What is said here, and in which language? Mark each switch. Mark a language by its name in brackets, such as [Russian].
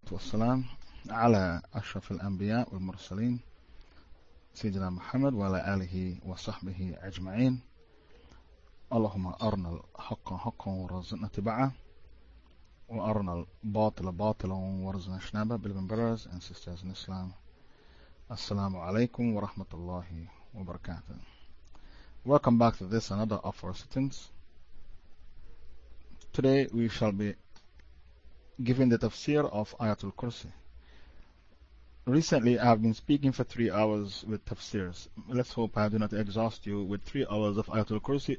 [Arabic] والسلام على أشرف الأنبياء والمرسلين سيدنا محمد وعلى آله وصحبه أجمعين. اللهم أرنا الحق حقا وارزقنا اتباعه وأرنا الباطل باطلا وارزقنا اجتنابه. [English] بلبن براز and sisters in Islam. [Arabic] السلام عليكم ورحمة الله وبركاته. [English] Welcome back to this another of our sittings. Today we shall be giving the tafsir of Ayatul Kursi. Recently, I have been speaking for 3 hours with tafsirs. Let's hope I do not exhaust you with 3 hours of Ayatul Kursi.